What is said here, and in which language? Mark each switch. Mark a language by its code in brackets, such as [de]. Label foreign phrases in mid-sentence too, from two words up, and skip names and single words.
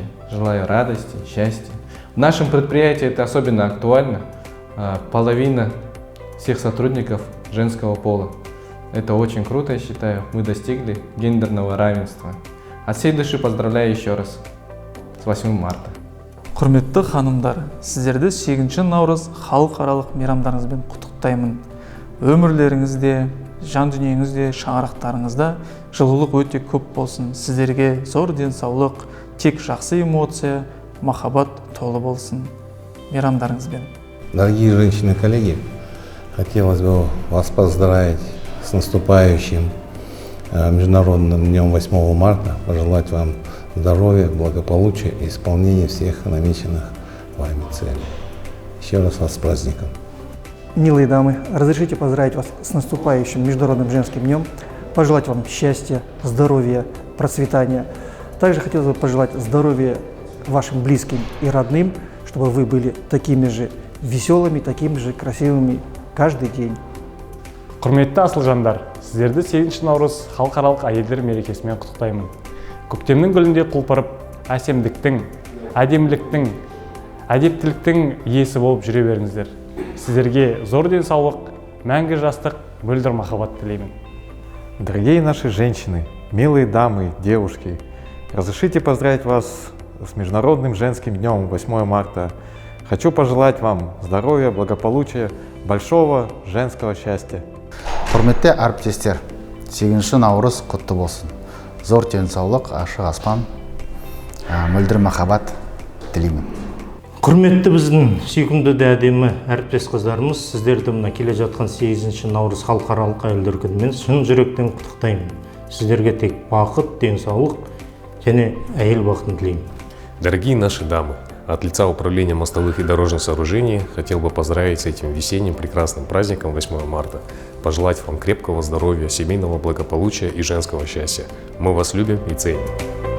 [ru] Желаю радости, счастья. В нашем предприятии это особенно актуально. Половина всех сотрудников женского пола. Это очень круто, я считаю. Мы достигли гендерного равенства. От всей души поздравляю еще раз с 8 марта. [kk] Құрметті ханымдар, сіздерді 8 наурыз халықаралық мейрамдарыңызбен құттықтаймын. Өмірлеріңізде, жан дүниеңізде, шаңырақтарыңызда жылулық өте көп болсын. Сіздерге зор денсаулық, тек жақсы эмоция, махаббат толы болсын. Мейрамдарыңызбен. [ru] Дорогие женщины-коллеги, хотелось бы вас поздравить с наступающим Международным днем 8 марта, пожелать вам здоровья, благополучия и исполнения всех намеченных вами целей. Еще раз вас с праздником. Милые дамы, разрешите поздравить вас с наступающим Международным женским днем, пожелать вам счастья, здоровья, процветания. Также хотелось бы пожелать здоровья вашим близким и родным, чтобы вы были такими же веселыми, такими же красивыми каждый день. [kk] Құрметті асыл жандар, сіздерді 8 наурыз халықаралық әйелдер мерекесімен құттықтаймын. Көктемнің гүлінде құлпырып, әсемдіктің, әдеміліктің, әдептіліктің иесі болып жүре беріңіздер. Сіздерге зор денсаулық, мәңгі жастық, мөлдір махаббат тілеймін. [ru] Дорогие наши женщины, милые дамы, девушки, разрешите поздравить вас с Международным женским днем 8 марта. Хочу пожелать вам здоровья, благополучия, большого женского счастья. [kk] Құрметті әріптестер, 8 наурыз құтты болсын. Зор денсаулық, ашық аспан, мөлдір махаббат тілеймін. Құрметті біздің сүйкімді де әдемі әріптес қыздарымыз, сіздерді мына келе жатқан 8 наурыз халықаралық әйелдер күнімен шын жүректен құттықтаймын. Сіздерге тек бақыт, денсаулық және әйел бақытын тілеймін. [ru] Дорогие наши дамы, от лица Управления мостовых и дорожных сооружений хотел бы поздравить с этим весенним прекрасным праздником 8 марта. Пожелать вам крепкого здоровья, семейного благополучия и женского счастья. Мы вас любим и ценим.